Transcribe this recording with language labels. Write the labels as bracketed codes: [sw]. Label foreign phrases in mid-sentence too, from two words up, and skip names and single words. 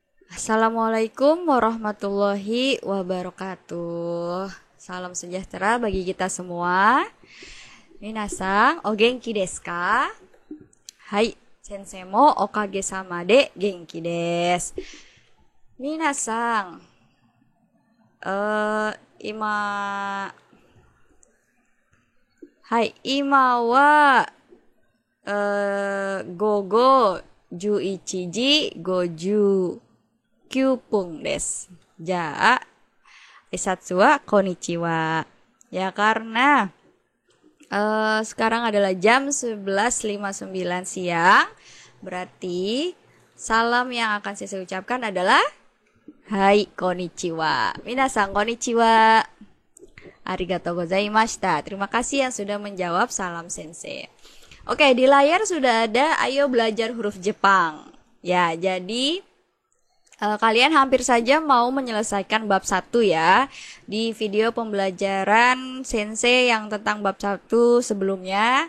[ar] السلام عليكم ورحمة الله وبركاته. [id] Salam sejahtera bagi kita semua. [ja] みなさん, お元気ですか? はい、先生もおかげさまで元気です. みなさん, 今、今は午後 11時59分です。じゃあ、挨拶はこんにちは. [id] Ya karena sekarang adalah jam 11.59 siang. Berarti salam yang akan saya ucapkan adalah [ja] はいこんにちは. みなさんこんにちは。ありがとうございました. [id] Terima kasih yang sudah menjawab salam sensei. Oke, di layar sudah ada ayo belajar huruf Jepang. Ya, jadi kalian hampir saja mau menyelesaikan bab 1 ya. Di video pembelajaran sensei yang tentang bab 1 sebelumnya.